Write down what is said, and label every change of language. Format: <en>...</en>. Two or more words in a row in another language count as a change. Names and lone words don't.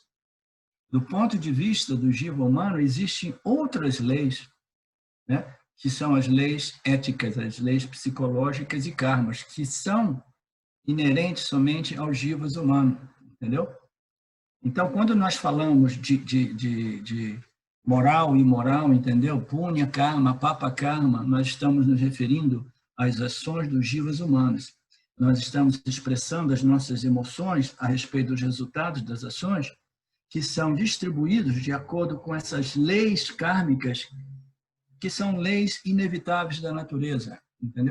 <pt>Do ponto de vista do jiva humano, existem outras leis, né, que são as leis éticas, as leis psicológicas e karmas, que são inerentes somente aos jivas humanos, entendeu? Então, quando nós falamos de moral e imoral, entendeu?</pt> <sa>पुण्य कर्म पाप कर्म,</sa> <pt>nós estamos nos referindo às ações dos jivas humanos. Nós estamos expressando as nossas emoções a respeito dos resultados das ações, que são distribuídos de acordo com essas leis kármicas, que são leis inevitáveis da natureza, entendeu?</pt>